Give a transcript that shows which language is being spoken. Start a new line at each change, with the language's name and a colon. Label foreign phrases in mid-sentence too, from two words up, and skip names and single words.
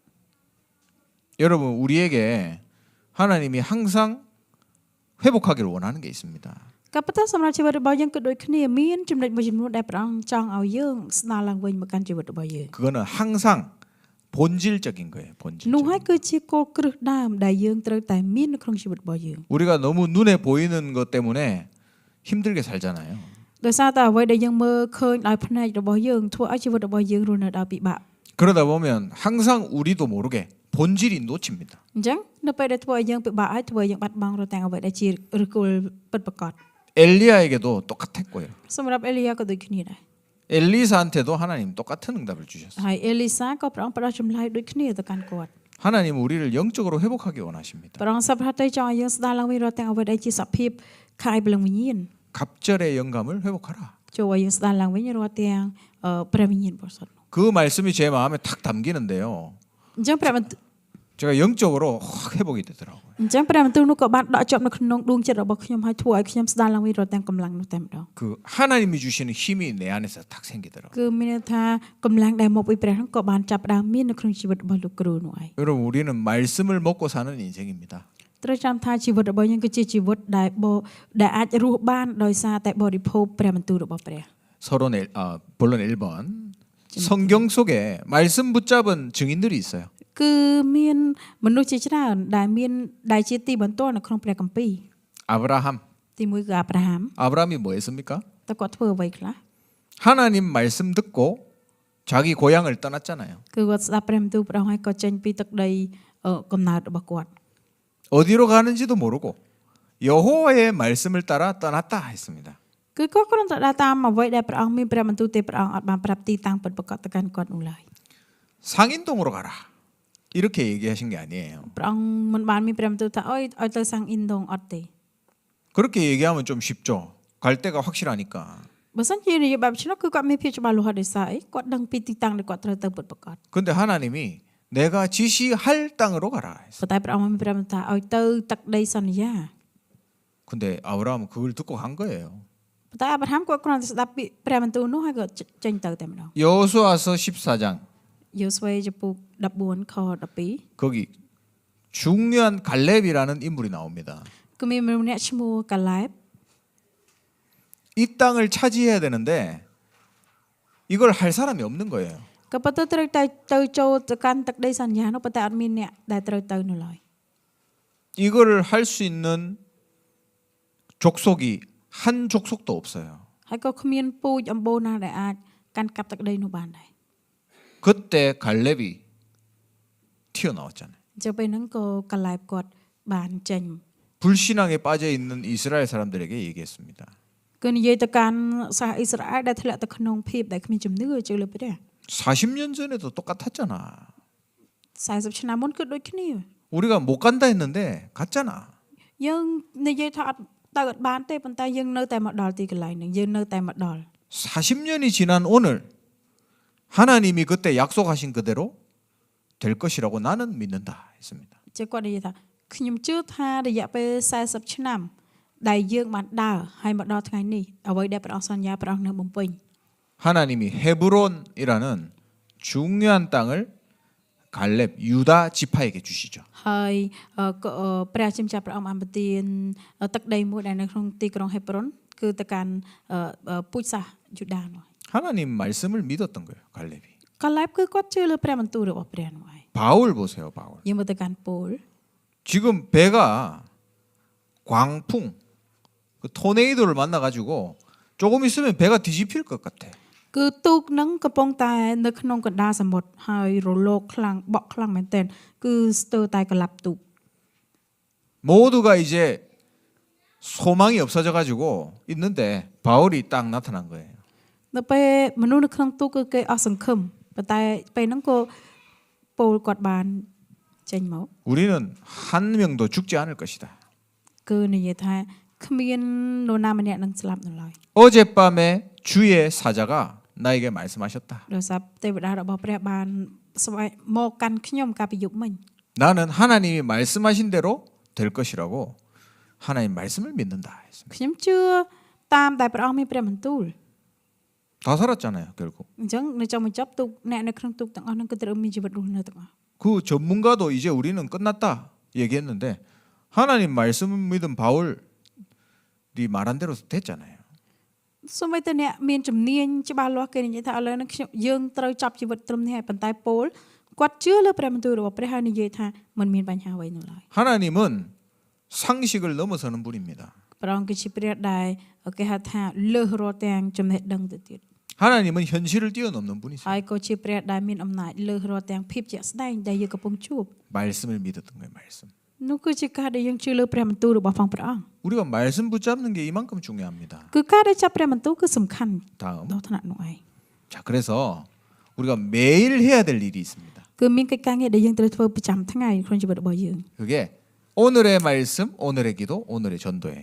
Korean: 여러분 우리에게 하나님이 항상 회복하기를 원하는 게 있습니다.
Khmer: ក៏ប៉ុន្តែសម្រាប់ជីវិតរបស់យើងក៏ដូចគ្នាមានចំណុចមួយចំនួនដែលព្រះអង្គចង់ឲ្យយើងស្ដារឡើងវិញមកកាន់ជីវិតរបស់យើង
Korean: 그거는 항상 본질적인 거예요.
Khmer: នោះហើយ
Korean: 본질적인.
Khmer: គឺជាគោលគ្រឹះដើមដែលយើងត្រូវតែមាននៅក្នុងជីវិតរបស់យើង
Korean: 우리가 너무 눈에 보이는 것 때문에 힘들게 살잖아요.
Khmer: ដោយសារតែអ្វីដែលយើងមើលឃើញដោយភ្នែករបស់យើងធ្វើឲ្យជីវិតរបស់យើងរស់នៅដោយពិបាក
Korean: 그러다 보면 항상 우리도 모르게 본질이 놓칩니다.
Khmer: អញ្ចឹងនៅពេលដែលធ្វើឲ្យយើងពិបាកហើយធ្វើឲ្យយើងបាត់បង់រាល់ទាំងអ្វីដែលជាឫសគល់ពិតប្រាកដ
Korean: 엘리야에게도 똑같았고요.
Khmer: សម្រាប់អេលីយ៉ាក៏ដូចគ្នាដែរ
Korean: 엘리사한테도 하나님 똑같은 응답을 주셨어요.
Khmer: ហើយអេលីសាក៏ព្រះអង្គផ្ដល់ចម្លើយដូចគ្នាទៅកាន់គាត់
Korean: 하나님 우리를 영적으로 회복하기 원하십니다.
Khmer: ព្រះអង្គសប្តាហ៍ទៅចង់ឲ្យយើងស្ដារឡើងវិញរាល់ទាំងអ្វីដែលជាសភាពខាងឯព្រលឹងវិញ្ញាណ
Korean: 갑절의 영감을 회복하라.
Khmer: ចូលឲ្យយើងស្ដារឡើងវិញរាល់ទាំងព្រះវិញ្ញាណបរិសុទ្ធ
Korean: 그 말씀이 제 마음에 탁 담기는데요.
Khmer: អញ្ចឹងព្រះបន្ទូល
Korean: 제가 영적으로 확 회복이 되더라고요.
Khmer: អញ្ចឹងព្រះបន្ទូលនោះក៏បានដកជាប់នៅក្នុងដួងចិត្តរបស់ខ្ញុំហើយធ្វើឲ្យខ្ញុំស្ដារឡើងវិញរាល់ទាំងកម្លាំងនោះតែម្ដង
Korean: 그 하나님이 주시는 힘이 내 안에서 탁 생기더라고요.
Khmer: គឺមានន័យថាកម្លាំងដែលមកពីព្រះនោះក៏បានចាប់ផ្ដើមមាននៅក្នុងជីវិតរបស់លោកគ្រូនោះឯង
Korean: 여러분 우리는 말씀을 먹고 사는 인생입니다.
Khmer: ត្រូវចាំថាជីវិតរបស់យើងគឺជាជីវិតដែលអាចរស់បានដោយសារតែបរិភោគព្រះបន្ទូលរបស់ព្រះ
Korean: 본론 1번. 성경 속에 말씀 붙잡은 증인들이 있어요.
Khmer: គឺមានមនុស្សជាច្រើនដែលជាទីបន្ទាល់នៅក្នុងព្រះគម្ពីរ
Korean: 아브라함.
Khmer: ទីមួយគឺអាប់រ៉ាហាំ
Korean: 아브라함이 뭐 했습니까?
Khmer: តើគាត់ធ្វើអ្វីខ្លះ
Korean: 하나님 말씀 듣고 자기 고향을 떠났잖아요.
Khmer: គឺគាត់ស្ដាប់ព្រះបន្ទូលព្រះអង្គហើយក៏ចេញពីទឹកដីកំណើតរបស់គាត់
Korean: 어디로 가는지도 모르고 여호와의 말씀을 따라 떠났다 했습니다.
Khmer: គឺគាត់គ្រាន់តែដើរតាមអ្វីដែលព្រះអង្គមានព្រះបន្ទូលទេព្រះអង្គអត់បានប្រាប់ទីតាំងពិតប្រាកដទៅកាន់គាត់នោះឡើយ
Korean: 상인동으로 가라. 이렇게 얘기하신 게 아니에요.
Khmer: ព្រះអង្គមិនបានមានព្រះបន្ទូលថាអើយឲ្យទៅសាំងអ៊ីនដងអត់ទេ
Korean: 그렇게 얘기하면 좀 쉽죠. 갈 데가 확실하니까.
Khmer: បើសិនជានិយាយបែបនោះគឺគាត់មានភាពច្បាស់លាស់ដោយសារអីគាត់ដឹងពីទីតាំងដែលគាត់ត្រូវទៅពិតប្រាកដ
Korean: 근데 하나님이 내가 지시할 땅으로 가라. 했어요.
Khmer: ប៉ុន្តែព្រះអង្គមានព្រះបន្ទូលថាឲ្យទៅទឹកដីសន្យា
Korean: 근데 아브라함은 그걸 듣고 간 거예요.
Khmer: ប៉ុន្តែអាប់រ៉ាហាំគាត់គ្រាន់តែស្ដាប់ពីព្រះបន្ទូលនោះហើយគាត់ចេញទៅតែម្ដង
Korean: 여호수아서 14장
Khmer: យូស្វេចំពុក14ខ12
Korean: 거기 중요한 갈렙이라는 인물이 나옵니다.
Khmer: គឺមានមនុស្សម្នាក់ឈ្មោះកាឡែប
Korean: 이 땅을 차지해야 되는데 이걸 할 사람이 없는 거예요.
Khmer: ក៏ប៉ុន្តែត្រូវតែទៅចូលទៅកាន់ទឹកដីសន្យានោះប៉ុន្តែអត់មានអ្នកដែលត្រូវទៅនោះឡើយ
Korean: 이걸 할 수 있는 족속이 한 족속도 없어요.
Khmer: ហើយក៏គ្មានពូជអម្បូរណាដែលអាចកាន់កាប់ទឹកដីនោះបានដែរ
Korean: 그때 갈렙이 튀어나왔잖아요.
Khmer: អញ្ចឹងពេលហ្នឹងក៏កាឡែបគាត់បានចេញ
Korean: 불신앙에 빠져 있는 이스라엘 사람들에게 얘기했습니다.
Khmer: គឺនិយាយទៅកាន់សាសអ៊ីស្រាអែលដែលធ្លាក់ទៅក្នុងភាពដែលគ្មានជំនឿជឿលើព្រះ
Korean: 40년 전에도 똑같았잖아.
Khmer: 40 ឆ្នាំមុនគឺដូចគ្នា
Korean: 우리가 못 간다 했는데 갔잖아.
Khmer: យើងនិយាយថាអត់ទៅអត់បានទេប៉ុន្តែយើងនៅតែមកដល់ទីកន្លែងហ្នឹងយើងនៅតែមកដល់
Korean: 40년이 지난 오늘 하나님이 그때 약속하신 그대로 될 것이라고 나는 믿는다 했습니다.
Khmer: ចេះគាត់និយាយថាខ្ញុំជឿថារយៈពេល40ឆ្នាំដែលយើងបានដើរហើយមកដល់ថ្ងៃនេះអ្វីដែលព្រះអង្គសន្យាព្រះអង្គនៅបំពេញ
Korean: 하나님이 헤브론이라는 중요한 땅을 갈렙 유다 지파에게 주시죠.
Khmer: ហើយព្រះជាម្ចាស់ព្រះអង្គបានប្រទានទឹកដីមួយដែលនៅក្នុងទីក្រុងហេប្រុនគឺទៅកាន់ពូជសាសយូដានោះ
Korean: 하나님 말씀을 믿었던 거예요. 갈렙이.
Khmer: កាឡែបគឺគាត់ជឿលើព្រះបន្ទូលរបស់ព្រះនោះហើយ
Korean: 바울 보세요. 바울.
Khmer: យើងមកទៅកាន់ពូល
Korean: 지금 배가 광풍 그 토네이도를 만나가지고 조금 있으면 배가 뒤집힐 것 같아.
Khmer: គឺទូកនឹងកំពុងតែនៅក្នុងកណ្ដាលសមុទ្រហើយរលកខ្លាំងបក់ខ្លាំងមែនទែនគឺស្ទើរតែកន្លាប់ទូក
Korean: 모두가 이제 소망이 없어져가지고 있는데 바울이 딱 나타난 거예요.
Khmer: ដល់ពេលមនុស្សនៅក្នុងទូកគឺគេអស់សង្ឃឹមប៉ុន្តែពេលហ្នឹងក៏ពូលគាត់បានចេញមក
Korean: 우리는 한 명도 죽지 않을 것이다.
Khmer: គឺនិយាយថាគ្មាននរណាម្នាក់នឹងស្លាប់នៅឡើយ
Korean: 어젯밤에 주의 사자가 나에게 말씀하셨다.
Khmer: ដោយសារទេវតារបស់ព្រះបានស្វែងមកកាន់ខ្ញុំកាលពីយប់មិញ
Korean: 나는 하나님이 말씀하신 대로 될 것이라고 하나님 말씀을 믿는다. 했습니다.
Khmer: ខ្ញុំជឿតាមដែលព្រះអង្គមានព្រះបន្ទូល
Korean: 다 살았잖아요, 결국.
Khmer: អញ្ចឹងនៅចុងបញ្ចប់ទូកអ្នកនៅក្នុងទូកទាំងអស់ហ្នឹងគឺត្រូវមានជីវិតរស់នៅទាំងអស់
Korean: 그 전문가도 이제 우리는 끝났다 얘기했는데 하나님 말씀 믿은 바울이 말한 대로 됐잖아요.
Khmer: សូម្បីតែអ្នកមានជំនាញច្បាស់លាស់គេនិយាយថាឥឡូវនេះយើងត្រូវចាប់ជីវិតត្រឹមនេះហើយប៉ុន្តែពូលគាត់ជឿលើព្រះបន្ទូលរបស់ព្រះហើយនិយាយថាមិនមានបញ្ហាអ្វីនោះឡើយ
Korean: 하나님은 상식을 넘어서는 분입니다.
Khmer: ព្រះអង្គគឺជាព្រះដែលគេហៅថាលើសរាល់ទាំងចំណេះដឹងទៅទៀត
Korean: 하나님은 현실을 뛰어넘는 분이세요.
Khmer: ហើយក៏ជាព្រះដែលមានអំណាចលើសរាល់ទាំងភាពជាក់ស្ដែងដែលយើងកំពុងជួប
Korean: 말씀을 믿었던 거예요, 말씀.
Khmer: នោះគឺជាការដែលយើងជឿលើព្រះបន្ទូលរបស់ផងព្រះអង្គ
Korean: 우리가 말씀 붙잡는 게 이만큼 중요합니다.
Khmer: គឺការដែលចាប់ព្រះបន្ទូលគឺសំខាន់
Korean: 다음.
Khmer: ដល់ថ្នាក់នោះឯង
Korean: 자, 그래서 우리가 매일 해야 될 일이 있습니다.
Khmer: គឺមានកិច្ចការងារដែលយើងត្រូវធ្វើប្រចាំថ្ងៃក្នុងជីវិតរបស់យើង
Korean: 그게 오늘의 말씀, 오늘의 기도, 오늘의 전도예요.